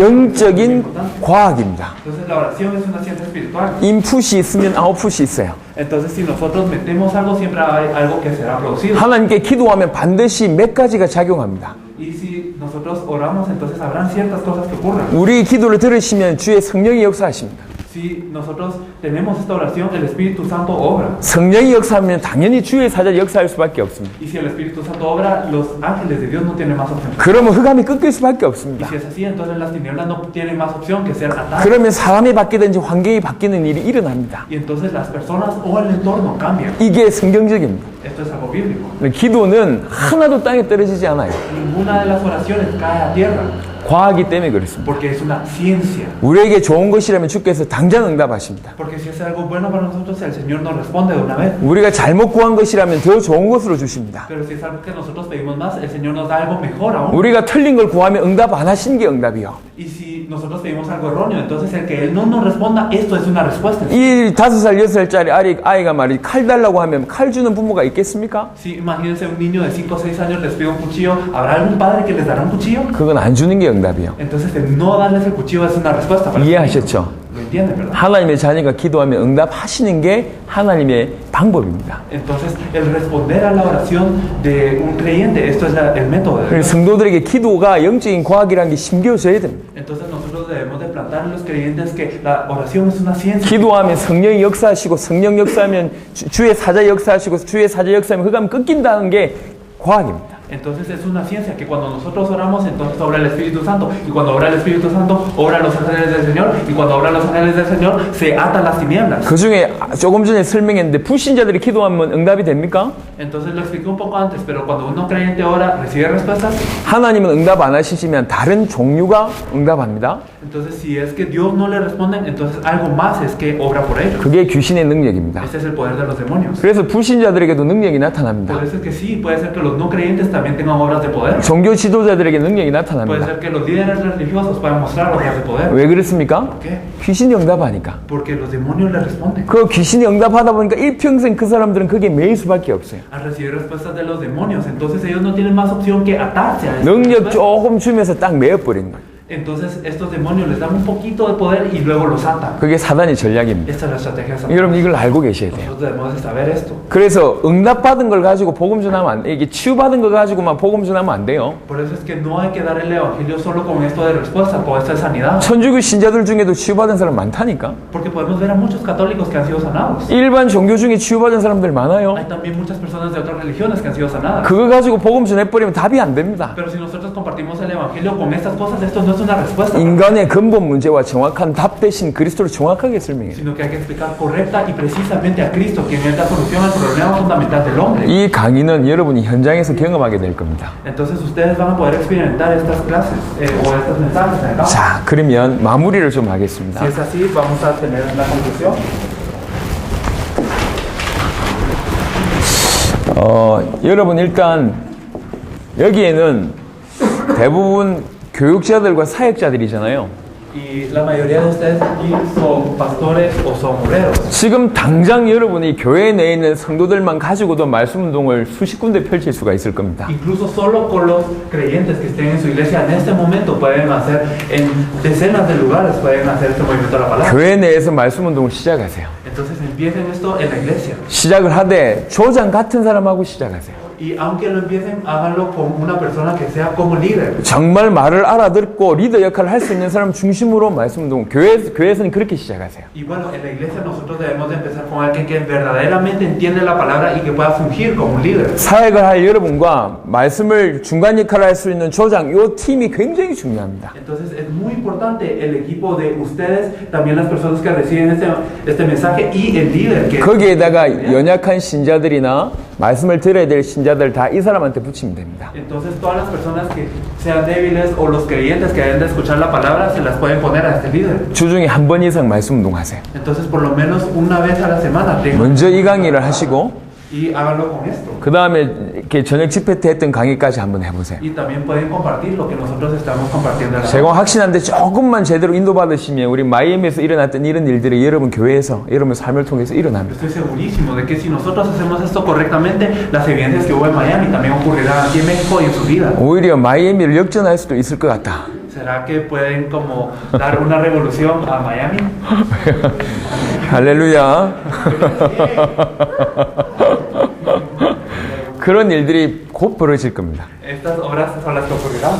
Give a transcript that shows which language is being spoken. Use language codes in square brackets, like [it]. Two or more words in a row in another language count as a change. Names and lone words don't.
[ko] 영적인 과학입니다. [es] Entonces la oración es una ciencia espiritual. [ko] 인풋이 있으면 아웃풋이 있어요. [es] Entonces si nosotros metemos algo, siempre hay algo que será producido. [ko] 하나님께 기도하면 반드시 몇 가지가 작용합니다. [es] Y si nosotros oramos, entonces habrán ciertas cosas que ocurran. [ko] 우리 기도를 들으시면 주의 성령이 역사하십니다. [es] Si nosotros tenemos esta oración, el Espíritu Santo obra. [ko] 성령이 역사하면 당연히 주의 사자 역사할 수밖에 없습니다. [es] Y si el Espíritu Santo obra, los ángeles de Dios no tienen más opción. [ko] 그러면 흑암이 꺾일 수밖에 [es] Y [ko] 없습니다. [es] si es así, entonces las tinieblas no tienen más opción que ser atadas. [ko] 그러면 사람이 바뀌든지 환경이 바뀌는 일이 일어납니다. [es] Y entonces las personas o el entorno cambian. [ko] 이게 성경적입니다. [es] Esto es algo bíblico. [ko] 기도는 하나도 땅에 떨어지지 않아요. [es] Ninguna de las oraciones cae a tierra, [ko] 과학이 때문에 그렇습니다. [es] porque es una ciencia. [ko] 우리에게 좋은 것이라면 주께서 당장 응답하십니다. [es] Porque si es algo bueno para nosotros, el Señor nos responde de una vez. [ko] 우리가 잘못 구한 것이라면 더 좋은 것으로 주십니다. [es] Pero si es algo que nosotros pedimos más, el Señor nos da algo mejor aún. [ko] 우리가 틀린 걸 구하면 응답 안 하시는 게 응답이요. [es] Y si nosotros pedimos algo erróneo, entonces el que Él no nos responda, esto es una respuesta. [ko] 이 5살, 6살짜리 아이가 말이 칼 달라고 하면 칼 주는 부모가 있겠습니까? [es] Si imagínense un niño de 5 o 6 años les pide un cuchillo, ¿habrá algún padre que les dará un cuchillo? [ko] 그건 안 주는 게 응답이요. [es] Entonces el no darles el cuchillo es una respuesta para [ko] 이해하셨죠? [es] Lo entienden, ¿verdad? [ko] 하나님의 자녀가 기도하면 응답하시는 게 하나님의 방법입니다. [es] Entonces el responder a la oración de un creyente, esto es el método de Dios. [ko] 성도들에게 기도가 영적인 과학이라는 게 심겨져야 됩니다. [es] Entonces nosotros debemos de plantar en los creyentes que la oración es una ciencia. [ko] 기도하면 성령이 역사하시고 성령 역사하면 주의 사자 역사하시고 주의 사자 역사하면 흑암 꺾인다는 게 과학입니다. [es] Entonces es una ciencia que cuando nosotros oramos, entonces obra el Espíritu Santo. Y cuando obra el Espíritu Santo, obran los ángeles del Señor. Y cuando obran los ángeles del Señor, se atan las tinieblas. [ko] 그 중에 조금 전에 설명했는데 불신자들이 기도하면 응답이 됩니까? [es] Entonces lo expliqué un poco antes, pero cuando uno creyente ora, recibe respuestas. [ko] 하나님은 응답 안 하시면 다른 종류가 응답합니다. [es] Entonces si es que Dios no le responde, entonces algo más es que obra por ellos. [ko] 그게 귀신의 능력입니다. [es] Este es el poder de los demonios. [ko] 그래서 불신자들에게도 능력이 나타납니다. [es] Por eso es que sí, puede ser que los no creyentes también tengan obras de poder. [ko] 종교 지도자들에게 능력이 [es] Puede [ko] 나타납니다. [es] ser que los líderes religiosos puedan mostrar obras de poder. [ko] 왜 그렇습니까? [es] ¿Por qué? [ko] 귀신이 응답하니까. [es] Porque los demonios le responden. [ko] 그 귀신이 응답하다 보니까 일평생 그 사람들은 그게 매일 수밖에 없어요. [es] Al recibir respuestas de los demonios, entonces ellos no tienen más opción que atarse a eso. [ko] 능력 조금 주면서 딱 매어버리는 거예요. [es] Entonces estos demonios les dan un poquito de poder y luego los atan. [ko] 그게 사단의 전략입니다. [es] Esta es la estrategia de Satanás. [ko] 여러분 이걸 알고 계셔야 돼요. [es] Nosotros debemos de saber esto. [ko] 그래서 응답받은 걸 가지고 복음 전하면 안 돼. 이게 치유받은 거 가지고만 복음 전하면 안 돼요. [es] Por eso es que no hay que dar el evangelio solo con esto de respuesta, con esto de sanidad. [ko] 천주교 신자들 중에도 치유받은 사람 많다니까. [es] Porque podemos ver a muchos católicos que han sido sanados. [ko] 일반 종교 중에 치유받은 사람들 많아요. [es] Hay también muchas personas de otras religiones que han sido sanadas. [ko] 그거 가지고 복음 전해버리면 답이 안 됩니다. [es] Pero si nosotros compartimos el evangelio con estas cosas, esto no es una respuesta. [ko] 인간의 근본 문제와 정확한 답 대신 그리스도를 정확하게 설명해요. [es] Sino que hay que explicar correcta y precisamente a Cristo, quien es la solución al problema fundamental del hombre. [ko] 이 강의는 여러분이 현장에서 경험하게 될 겁니다. [es] Entonces ustedes van a poder experimentar estas clases o estos mensajes en el campo. [ko] 자, 그러면 마무리를 좀 하겠습니다. [es] Si es así, vamos a tener la conclusión. [ko] 여러분 일단 여기에는 대부분 교육자들과 사역자들이잖아요. [es] Y la mayoría de ustedes aquí son pastores o son obreros. [ko] 지금 당장 여러분이 교회 내에 있는 성도들만 가지고도 말씀 운동을 수십 군데 펼칠 수가 있을 겁니다. [es] Incluso solo con los creyentes que estén en su iglesia en este momento pueden hacer en decenas de lugares pueden hacer este movimiento de la palabra. [ko] 교회 내에서 말씀 운동을 시작하세요. [es] Entonces empiecen esto en la iglesia. [ko] 시작을 하되 조장 같은 사람하고 시작하세요. [es] Y aunque lo empiecen, háganlo con una persona que sea como líder. [ko] 정말 말을 알아듣고 리더 역할을 할 수 있는 사람 중심으로 말씀 운동. 교회에서는 그렇게 시작하세요. [es] Y bueno, en la iglesia nosotros debemos de empezar con alguien que verdaderamente entiende la palabra y que pueda fungir como un líder. [ko] 사역을 할 여러분과 말씀을 중간 역할을 할 수 있는 조장, 이 팀이 굉장히 중요합니다. [es] Entonces es muy importante el equipo de ustedes, también las personas que reciben este mensaje y el líder que [ko] 거기에다가 연약한 신자들이나 말씀을 들어야 될 신자들 다 이 사람한테 붙이면 됩니다. [es] Entonces todas las personas que sean débiles o los creyentes que deben de escuchar la palabra se las pueden poner a este líder. [ko] 주중에 한 번 이상 말씀 운동하세요. [es] Entonces por lo menos una vez a la semana tengan. [ko] 먼저 이 강의를 하시고 [es] Y háganlo con esto. [ko] 그 다음에 이렇게 저녁 집회 때 했던 강의까지 한번 해보세요. [es] Y también pueden compartir lo que nosotros estamos compartiendo. [ko] 제가 확신한데 조금만 제대로 인도받으시면 우리 마이애미에서 일어났던 이런 일들이 여러분 교회에서 여러분 삶을 통해서 일어납니다. [es] Estoy segurísimo de que si nosotros hacemos esto correctamente, las evidencias que hubo en Miami también ocurrirán aquí en México y en su vida. [ko] 오히려 마이애미를 역전할 수도 있을 것 같다. [es] ¿Será que pueden como dar una revolución a Miami? [ko] 할렐루야. 그런 일들이 곧 벌어질 겁니다. [es] Estas obras son las que ocurrirán.